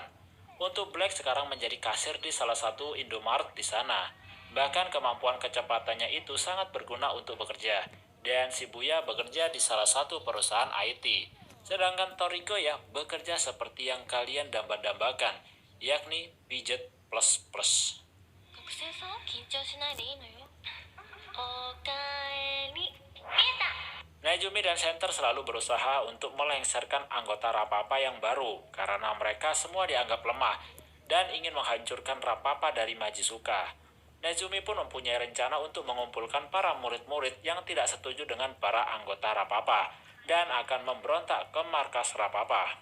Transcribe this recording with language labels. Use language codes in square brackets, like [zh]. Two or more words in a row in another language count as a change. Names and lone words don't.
[id] Untuk Black sekarang menjadi kasir di salah satu Indomaret di sana. Bahkan kemampuan kecepatannya itu sangat berguna untuk bekerja. Dan Shibuya bekerja di salah satu perusahaan IT. Sedangkan Toriko ya bekerja seperti yang kalian dambakan, yakni pijat plus. [ja] 学生さん緊張しないでいいのよおかえり見えた [id] Nezumi dan Center selalu berusaha untuk melengsarkan anggota Rapapa yang baru karena mereka semua dianggap lemah dan ingin menghancurkan Rapapa dari Majitsuka. Nezumi pun mempunyai rencana untuk mengumpulkan para murid-murid yang tidak setuju dengan para anggota Rapapa dan akan memberontak ke markas Rapapa.